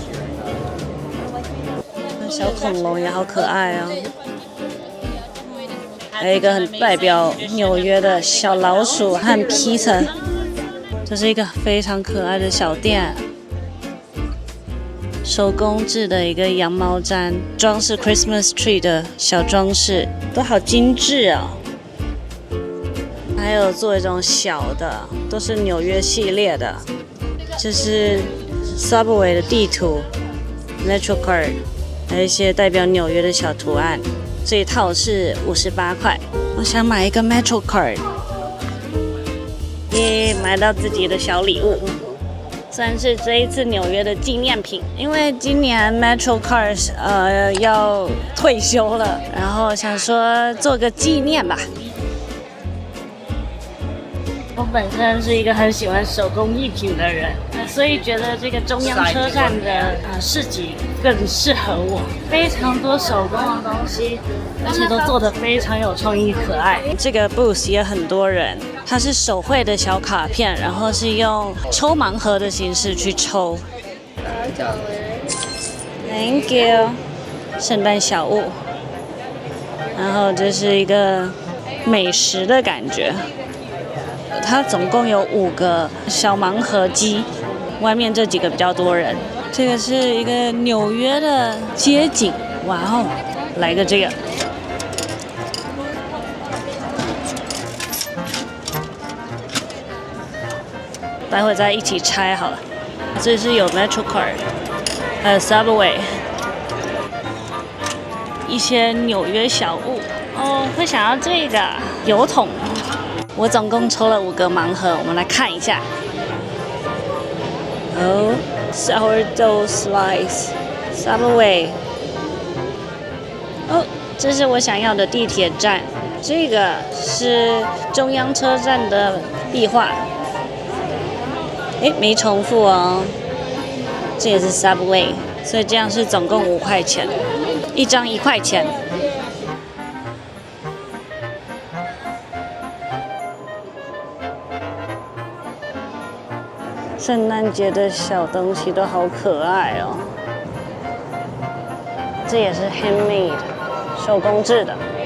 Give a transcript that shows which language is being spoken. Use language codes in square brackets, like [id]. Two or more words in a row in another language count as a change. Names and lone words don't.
[zh] 小恐龍也好可愛哦。還有一個很代表紐約的小老鼠和披薩，這是一個非常可愛的小店。手工制的一個羊毛氈，裝飾 [en] Christmas tree [zh] 的小裝飾，都好精緻哦。還有做一種小的，都是紐約系列的。這是 Subway 的地圖 ，Metro Card，還有一些代表紐約的小圖案。這一套是58塊。我想買一個 Metro Card， 耶，買到自己的小禮物。算是這一次紐約的紀念品，因為今年 Metro Cars 要退休了，然後想說做個紀念吧。我本身是一個很喜歡手工藝品的人，所以覺得這個中央車站的市集更適合我。非常多手工的東西，而且都做得非常有創意可愛。這個 booth 也很多人，它是手繪的小卡片，然後是用抽盲盒的形式去抽。 [en] Thank you， [zh] 聖誕小物。然後這是一個美食的感覺。它總共有5個小盲盒機，外面這幾個比較多人。這個是一個紐約的街景，哇哦！來個這個，待會再一起拆好了。這是有 Metro Card，還有 Subway， 一些紐約小物哦。會想要這個油桶。我總共抽了5個盲盒，我們來看一下。哦 ，Sourdough Slice，Subway。哦，這是我想要的地鐵站。這個是中央車站的壁畫。誒，沒重複哦。這也是 Subway，所以這樣是總共5塊錢，一張1塊錢。聖誕節的小東西都好可愛哦，這也是 handmade， 手工制的。